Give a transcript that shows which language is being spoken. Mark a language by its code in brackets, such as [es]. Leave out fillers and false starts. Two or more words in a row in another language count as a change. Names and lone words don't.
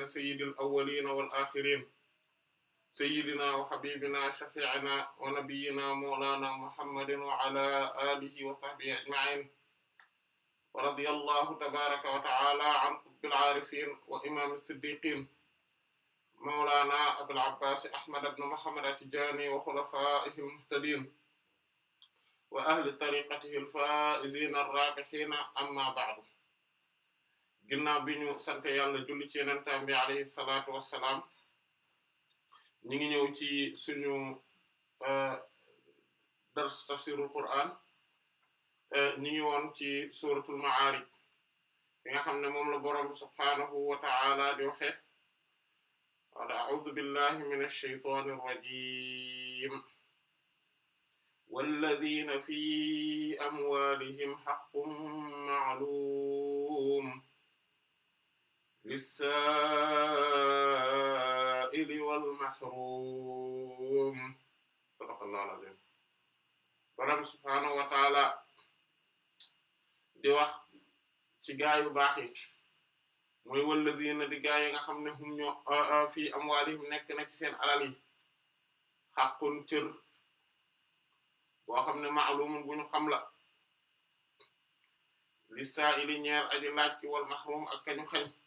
[ar] سيد الأولين والآخرين سيدنا وحبيبنا شفيعنا ونبينا مولانا محمد وعلى آله وصحبه أجمعين ورضي الله تبارك وتعالى عن قطب العارفين وإمام الصديقين مولانا أبو العباس أحمد بن محمد التجاني وخلفائه المهتدين وأهل طريقته الفائزين الرابحين أما بعد. [wo] ginnaaw bi ñu sante yàlla julli ci yenentaan bi [ar] عليه الصلاة والسلام [wo] ñi ngi ñëw ci suñu dars tafsirul Qur'an ñi ngi woon ci suratul Ma'arij bi nga xam ne moom la boroom [ar] سبحانه وتعالى [wo] di waxe wala [ar] أعوذ بالله من الشيطان الرجيم والذين في أموالهم حق معلوم للسائل والمحروم صدق الله العظيم. [wo] Boroom [ar] سبحانه وتعالى [wo] di wax ci gaa yu baax yi mooy wallazina di gaa yi nga xam ne hum ñoo fii amwaalihim nekk na ci seen alal yi haqqun cër boo xam ne ma'lumun bu ñu xam la lis-sa'ili ñeer aji laaj ci [ar] والمحروم [wo] ak kañu xañ.